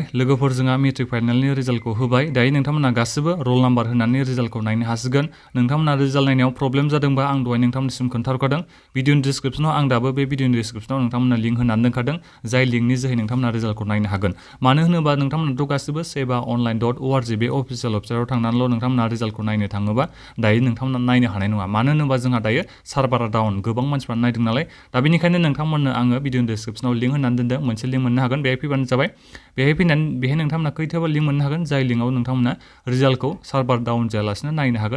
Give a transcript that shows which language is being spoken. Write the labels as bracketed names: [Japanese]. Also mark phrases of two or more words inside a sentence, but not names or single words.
[Bodo] लोगोफोर जोंहा मेट्रिक फाइनालनि रिजाल्टखौ होबाय। दायो नोंथांमोना गासिबो रल नाम्बार होनानै रिजाल्टखौ नायनो हासिगोन। नोंथांमोना रिजाल्ट नायनायाव प्रब्लेम जादोंबा आं दहाय नोंथांमोननिसिम खोन्थाहरखादों। भिडिअनि डिसक्रिपसनाव आं दाबो बे भिडिअनि डिसक्रिपसनाव नोंथांमोना लिंक होनानै दोनखादों। जाय लिंकनि जोहै नोंथांमोना रिजाल्टखौ नायनो हागोन। मानो होनोबा नोंथांमोनाथ' गासिबो seva.online.org बे अफिसियेल वेबसाइटआव थांनानैल' नोंथांमोना रिजाल्टखौ नायनो थाङोबा दायो नोंथांमोना नायनो हानाय नङा। मानो होनोबा जोंहा दायो सार्भारा डाउन गोबां मानसिफ्रा नायदों नालाय। दा बेनिखायनो नोंथांमोननो आङो भिडिअनि डिसक्रिपसनाव लिंक होनानै दोनदों। मोनसे लिंक मोननो हागोन बेहाय फैबानो जाबाय। बेहाय फैनानै बेहाय नोंथांमोना खैथाबा लिंक मोननो हागोन। जाय लिंकआव नोंथांमोना रिजाल्टखौ सार्भार डाउन जायालासिनो नायनो हागोन।